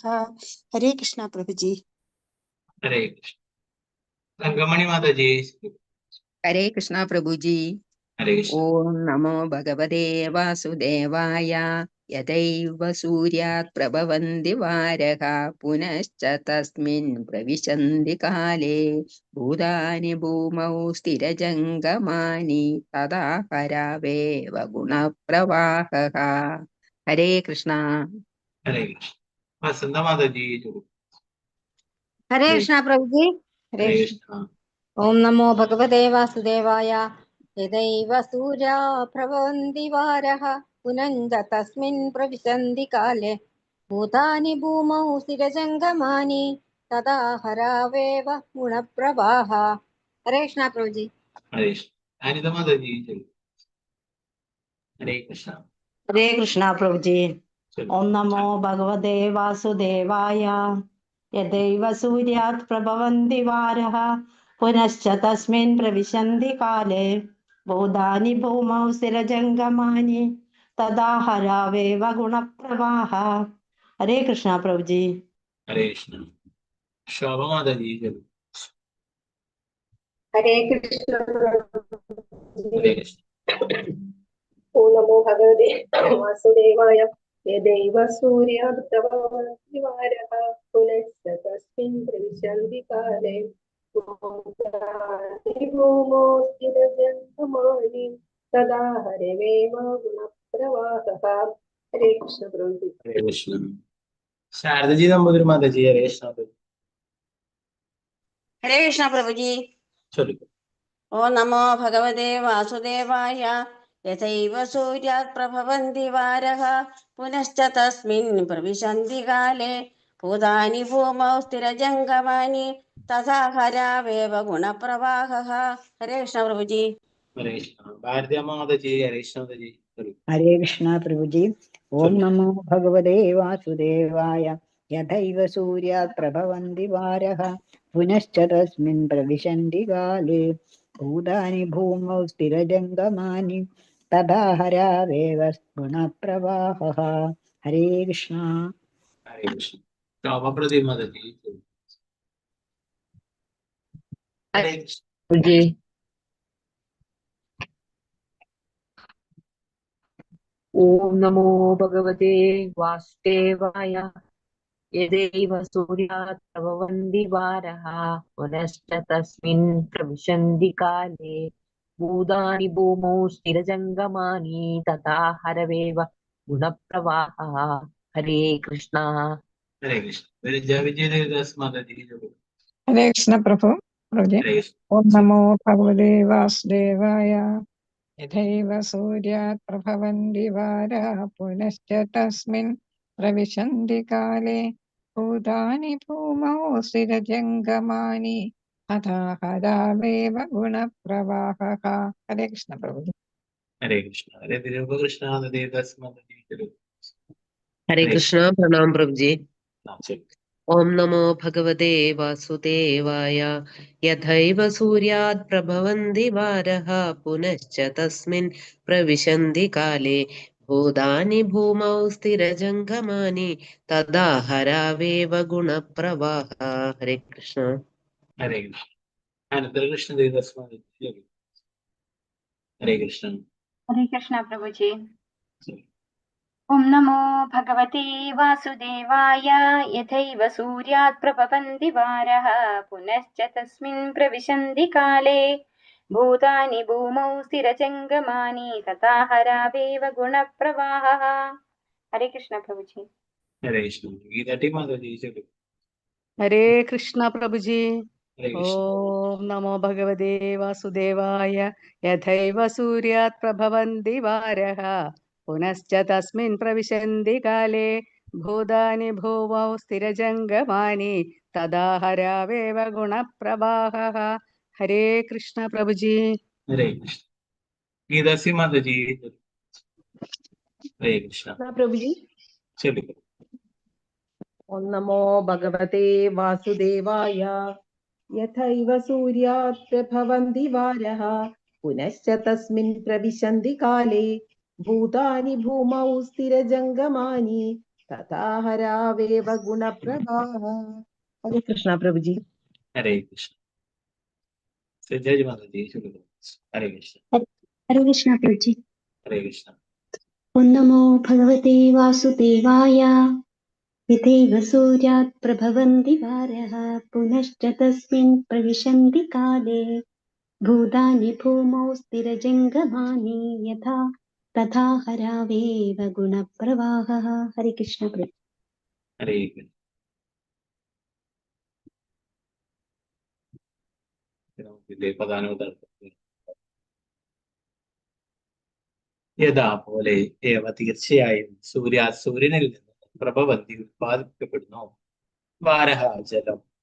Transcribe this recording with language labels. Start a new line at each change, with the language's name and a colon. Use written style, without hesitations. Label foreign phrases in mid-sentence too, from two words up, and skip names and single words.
Hindi: हरे कृष्णा प्रभु जी। हरे कृष्ण रंगमणि माता जी। हरे कृष्णा प्रभु जी। हरे कृष्ण।
Sanskrit: ओम नमो भगवते वासुदेवाय। यदैव सूर्यात् प्रभवन्ति वारः पुनश्च तस्मिन् प्रविशन्ति काले भूतानि भूमौ स्थिरजङ्गमानि तदा हरावेव गुणप्रवाहः।
Hindi: हरे कृष्णा। हरे कृष्ण वसंत माता जी जय गुरु। हरे कृष्णा प्रभु जी। हरे हरे कृष्ण। कृष्ण।
Sanskrit: ओम नमो भगवते वासुदेवाय। यदैव सूर्या प्रभवन्ति वारः पुनश्च तस्मिन् प्रविशन्ति काले भूतानि भूमौ स्थिरजङ्गमानि तदा हरावेव गुणप्रवाह।
Hindi: हरे कृष्णा प्रभु जी। हरे कृष्ण अनिता माता जी जय गुरु। हरे कृष्ण। हरे कृष्णा प्रभु जी। चलो
Sanskrit: ओम नमो भगवते वासुदेवाय। यदैव सूर्यात् प्रभवन्ति वारः पुनश्च तस्मिन् प्रविशन्ति काले भूतानि भूमौ स्थिरजङ्गमानि तदा हरावेव गुणप्रवाह।
Hindi: हरे कृष्णा प्रभु जी। हरे कृष्ण शोभा माता जी जय गुरु। हरे कृष्ण हरे कृष्ण।
Sanskrit: ओम नमो भगवते वासुदेवाय। यदैव सूर्यात् प्रभवन्ति वारः पुनश्च तस्मिन् प्रविशन्ति काले भूतानि भूमौ स्थिरजङ्गमानि तदा हरेवेव गुणप्रवाहः।
Hindi: हरे कृष्ण प्रभु जी। हरे कृष्ण शारदा जी नंबर माता जी हरे कृष्ण। हरे कृष्णा प्रभु जी। चलो
Sanskrit: ओ नमो भगवते वासुदेवाय। यथैव सूर्यात् प्रभवन्ति वारः पुनश्च तस्मिन् प्रविशन्ति काले भूतानि भूमौ स्थिरजङ्गमानि तथा हरावेव गुणप्रवाहः।
Hindi: हरे कृष्ण प्रभु जी। हरे कृष्ण भारतीय माता जी हरे कृष्ण माता जी चलो हरे कृष्णा प्रभु जी। ओम चलो
Sanskrit: नमो भगवते वासुदेवाय। यथैव सूर्यात् प्रभवन्ति वारः पुनश्च तस्मिन् प्रविशन्ति काले भूतानि भूमौ स्थिरजङ्गमानि तदा हरावेव गुणप्रवाहः।
Hindi: हरे कृष्णा। हरे कृष्ण शोभा प्रदीप माता जी चलो हरे कृष्ण
Sanskrit: जी। ओम नमो भगवते वासुदेवाय। यदैव सूर्यात् प्रभवन्ति वारः पुनश्च तस्मिन् प्रविशन्ति काले भूतानि भूमौ स्थिरजङ्गमानि तथा हरवेव गुणप्रवाहः।
Hindi: हरे कृष्णा। हरे कृष्ण विजय विजय देवदास माता जी चलो हरे कृष्ण प्रभु जी। हरे कृष्ण
Sanskrit: ओम नमो भगवते वासुदेवाय। यथैव सूर्यात् प्रभवन्ति वारः पुनश्च तस्मिन् प्रविशन्ति काले भूतानि भूमौ स्थिरजङ्गमानि तथा हरावेव गुणप्रवाहः।
Hindi: हरे कृष्ण प्रभु जी। हरे कृष्ण हरे कृष्ण देवदास माता जी चलो हरे हरे कृष्णा प्रणाम प्रभु जी। कृष्ण चलो
Sanskrit: ഓം നമോ ഭഗവതേ വാസുദേവായ. യഥൈവ സൂര്യാത് പ്രഭവന്തി വാരഃ പുനശ്ച തസ്മിൻ പ്രവിശന്തി കാലേ ഭൂതാനി ഭൂമൗ സ്ഥിരജംഗമാനി തദാ ഹരാവേവ ഗുണപ്രവാഹ.
Hindi: ഹരേ കൃഷ്ണ. ഹരേ കൃഷ്ണ. അനന്തരകൃഷ്ണ ദേവസ്വാമി. ഹരേ കൃഷ്ണ. हरे कृष्णा प्रभु जी।
Sanskrit: ओम नमो भगवते वासुदेवाय। यथैव सूर्यात् प्रभवन्ति वारः पुनश्च तस्मिन् प्रविशन्ति काले भूतानि भूमौ स्थिरजङ्गमानि तथा हरावेव गुणप्रवाहः।
Hindi: हरे कृष्ण प्रभु जी। हरे कृष्ण. गीता टी माता जी से. हरे कृष्ण प्रभु जी। हरे कृष्ण.
Sanskrit: ओम नमो भगवते वासुदेवाय। यथैव सूर्यात् प्रभवन्ति वारः पुनश्च तस्मिन् प्रविशन्ति काले भूतानि भूमौ स्थिरजङ्गमानि तदा हरावेव गुणप्रवाहः।
Hindi: हरे कृष्ण प्रभु जी। हरे कृष्ण. गीता सी माता जी. हरे कृष्ण. प्रभु जी। चलिए.
Sanskrit: ओम नमो भगवते वासुदेवाय। यथैव सूर्यात् प्रभवन्ति वारः पुनश्च तस्मिन् प्रविशन्ति काले भूतानि भूमौ स्थिरजङ्गमानि तथा हरावेव गुणप्रवाहः।
Hindi: हरे कृष्ण प्रभु जी। हरे कृष्ण. जय माता जी. हरे कृष्ण. हरे कृष्ण प्रभु जी। हरे कृष्ण.
Sanskrit: ओम नमो भगवते वासुदेवाय। यथैव सूर्यात् प्रभवन्ति वारः पुनश्च तस्मिन् प्रविशन्ति काले भूतानि भूमौ स्थिरजङ्गमानि यथा तथा हरावेव गुणप्रवाहः।
Hindi: हरे कृष्ण प्रभु। हरे कृष्ण.
Malayalam: യഥാ പോലെ ഏവ തീർച്ചയായും സൂര്യനിൽ നിന്ന് പ്രഭവന്തി ഉത്പാദിപ്പിക്കപ്പെടുന്നു വാരഹ ജലം